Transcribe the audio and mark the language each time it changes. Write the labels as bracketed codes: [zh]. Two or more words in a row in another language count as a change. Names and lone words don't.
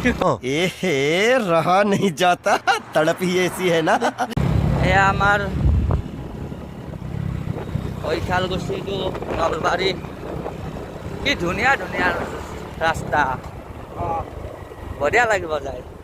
[hi] रहा नहीं जाता, तड़प ही ऐसी है ना। [as] এয়া আমাৰ কৈঠালগুছিটো নলবাৰী। কি ধুনীয়া ধুনীয়া ৰাস্তা, বঢ়িয়া লাগিব যায়।